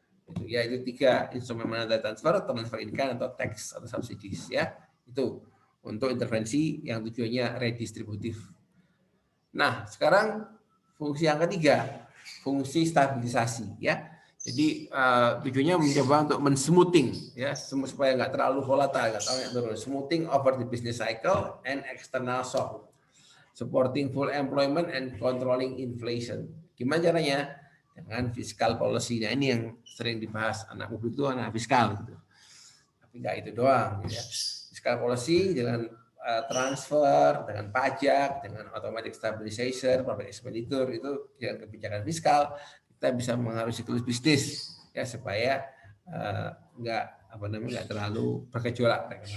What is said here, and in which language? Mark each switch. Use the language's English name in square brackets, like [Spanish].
[Indonesian] Itu 3 instrumen monetary transfer in kind atau tax atau subsidies ya. Itu untuk intervensi yang tujuannya redistributif. Nah, sekarang fungsi yang ketiga, fungsi stabilisasi ya. Jadi tujuannya mencoba untuk mensmoothing ya, supaya nggak terlalu volatile, nggak terlalu turun. [English] Smoothing over the business cycle and external shock, supporting full employment and controlling inflation. [Indonesian] Gimana caranya? Dengan fiscal policy. Nah, ini yang sering dibahas anak muda itu anak fiskal gitu. Tapi nggak itu doang ya. Fiscal policy dengan transfer, dengan pajak, dengan automatic stabilization, public expenditure itu dengan kebijakan fiskal kita bisa mengaruhi siklus bisnis ya supaya nggak terlalu bergejolak.